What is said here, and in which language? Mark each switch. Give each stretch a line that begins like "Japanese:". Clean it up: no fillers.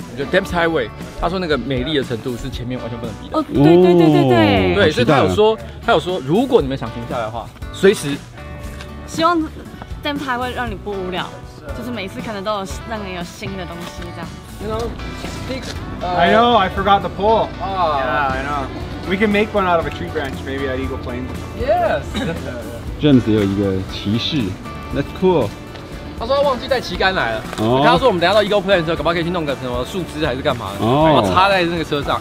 Chinese: 我觉得 Damp Highway， 他说那个美丽的程度是前面完全不能比的。哦，对。对，所以他有说，如果你们想停下来的话，随时。希望 Damp Highway 让你不无聊，就是每次可能都有让你有新的东西这样。
English: You know, I know. I forgot the pole. Yeah, I know. We can make one out of a tree branch, maybe at Eagle Plains. Yes.
Chinese: James 有一个骑士 ，
English: That's cool。
Chinese: 他说他忘记带旗杆来了。哦。他说我们等下到 Eagle Plains 的时候，搞不好可以去弄个什么树枝还是干嘛的，然后插在那个车上。